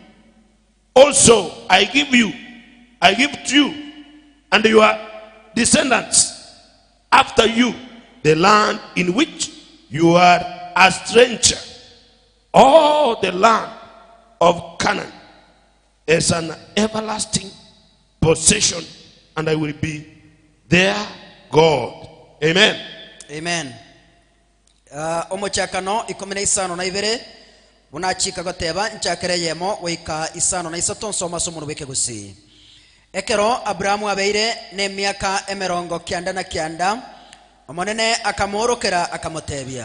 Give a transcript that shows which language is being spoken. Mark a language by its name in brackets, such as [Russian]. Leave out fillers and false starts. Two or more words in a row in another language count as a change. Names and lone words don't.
[English] Also I give to you and your descendants after you the land in which you are a stranger, all the land of Canaan, as an everlasting possession, and I will be their God." Amen. Amen. [Gusii] Omochakano ikomina isano na ibere unachika goteba nchakere yemo wika isano na isaton soma somo weke gusi. Ekero Abrahamu abeire ne miaka emerongo kianda na kianda, omonene akamorokera akamotebia.